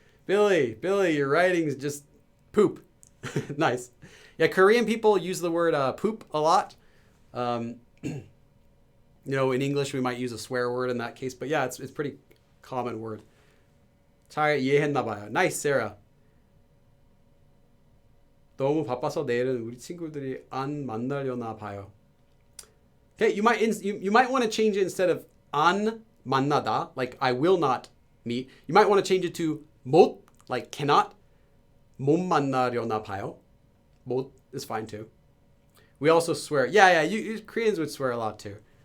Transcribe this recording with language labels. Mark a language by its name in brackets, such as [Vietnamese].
[English] Billy, your writing is just poop. Nice. Yeah, Korean people use the word poop a lot. You know, in English we might use a swear word in that case, but yeah, it's pretty common word. [Korean] 잘 이해했나 봐요. [English] Nice, [Korean] Sarah. 너무 바빠서 내일은 우리 친구들이 안 만나려나 봐요. [English] Okay, you might want to change it instead of [Korean] 안 만나다, [English] like I will not meet. You might want to change it to 못, like cannot. [Korean] 못 만나려나 봐요. [English] 못 is fine too. We also swear. Yeah, you Koreans would swear a lot too.